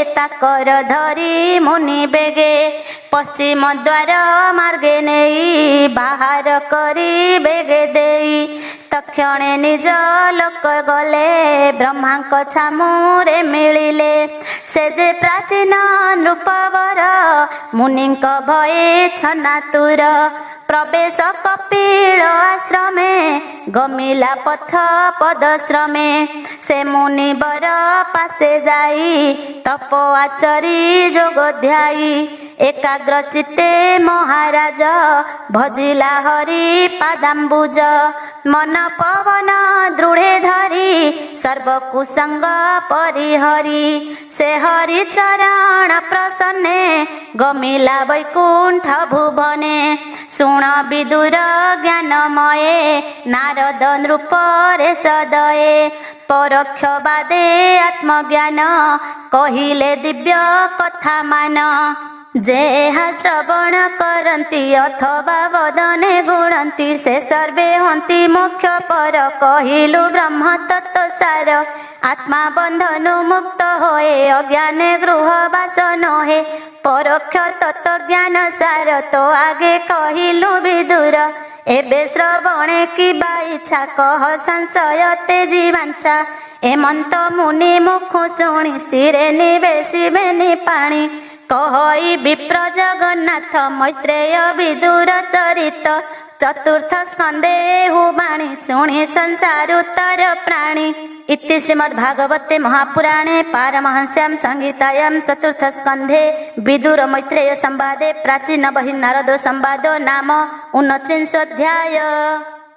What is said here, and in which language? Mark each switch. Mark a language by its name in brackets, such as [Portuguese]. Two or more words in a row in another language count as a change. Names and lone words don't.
[Odia] ତାକର ଧରି ମୁନି ବେଗେ ପଶ୍ଚିମ ଦ୍ୱାର ମାର୍ଗେ ନେଇ ବାହାର କରି ବେଗେ ଦେଇ ତକ୍ଷଣେ ନିଜ ଲୋକ ଗଲେ ବ୍ରହ୍ମାଙ୍କ ଛାମୁରେ ମିଳିଲେ ସେ ଯେ ପ୍ରାଚୀନ ନୃପବର ମୁନିଙ୍କ ଭୟେ ଛନାତୁର ପ୍ରବେଶ କପିଳ ଆଶ୍ରମେ ଗମିଲା ପଥ ପଦଶ୍ରମେ ସେ ମୁନିବର ପାଶେ ଯାଇ ତପ ଆଚରି ଯୋଗ ଧ୍ୟାଇ ଏକାଗ୍ର ଚିତ୍ତେ ମହାରାଜ ଭଜିଲା ହରି ପାଦାମ୍ବୁଜ ମନ ପବନ ଦୃଢ଼େ ଧରି ସର୍ବକୁସଙ୍ଗ ପରିହରି ସେ ହରି ଚରଣ ପ୍ରସନ୍ନେ ଗମିଲା ବୈକୁଣ୍ଠ ଭୁବନେ ଶୁଣ ବିଦୁର ଜ୍ଞାନମୟେ ନାରଦ ନୃପରେ ସଦୟେ ପରୋକ୍ଷ ବାଦେ ଆତ୍ମଜ୍ଞାନ କହିଲେ ଦିବ୍ୟ କଥା ମାନ ଯେହା ଶ୍ରବଣ କରତି ଅଥବା ବଦନେ ଗୁଣତି ସେ ସର୍ବେ ହନ୍ତି ମୋକ୍ଷ ପର କହିଲୁ ବ୍ରହ୍ମ ତତ୍ୱ ସାର ଆତ୍ମା ବନ୍ଧନୁ ମୁକ୍ତ ହୋଏ ଅଜ୍ଞାନେ ଗୃହବାସ ନହେ ପରୋକ୍ଷ ତତ୍ୱ ଜ୍ଞାନ ସାର ତୋ ଆଗେ କହିଲୁ ବିଦୁର ଏବେ ଶ୍ରବଣେ କି ଇଚ୍ଛା କହ ସଂଶୟ ତେଜି ବାଞ୍ଛା ଏମନ୍ତ ମୁନି ମୁଖୁ ଶୁଣି ଶିରେ ନିବେଶିବେନି ପାଣି କହଇ ବିପ୍ର ଜଗନ୍ନାଥ ମୈତ୍ରେୟ ବିଦୁର ଚରିତ ଚତୁର୍ଥ ସ୍କନ୍ଦେ ହୁବାଣୀ ଶୁଣି ସଂସାର ଉତ୍ତର ପ୍ରାଣୀ [Sanskrit] इति श्रीमद्भागवते महापुराणे पारमहंस्यां संहितायां चतुर्थ स्कंधे विदुर मैत्रेय संवादे प्राचीन बहिर्नारद संवादो नाम 29 अध्याय।